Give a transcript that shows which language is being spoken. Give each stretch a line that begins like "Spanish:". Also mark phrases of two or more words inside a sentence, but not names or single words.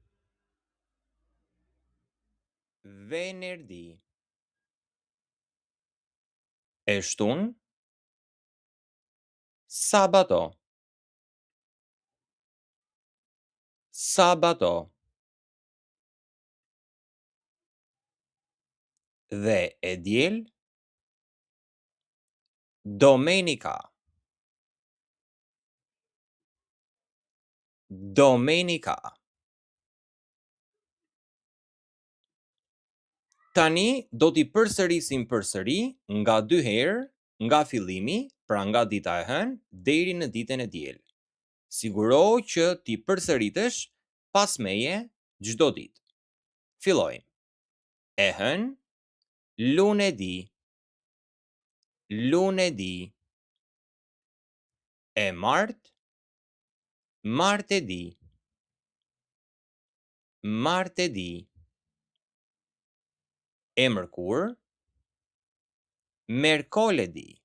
Italian: Venerdì.
Albanian: E shtunë, sabato.
Italian: Sabato.
Albanian: Dhe e diel,
Italian: domenica. Domenica.
Albanian: Tani do t'i përsërisim përsëri nga 2 herë, nga fillimi, pra nga dita e hënë deri në ditën e diel. Sigurohu që t'i përsëritesh pas meje çdo ditë. Fillojmë. E hënë,
Italian: lunedì. Lunedì.
Albanian: E martë,
Italian: martedì. Martedì.
Albanian: E mërkurë,
Italian: mercoledì.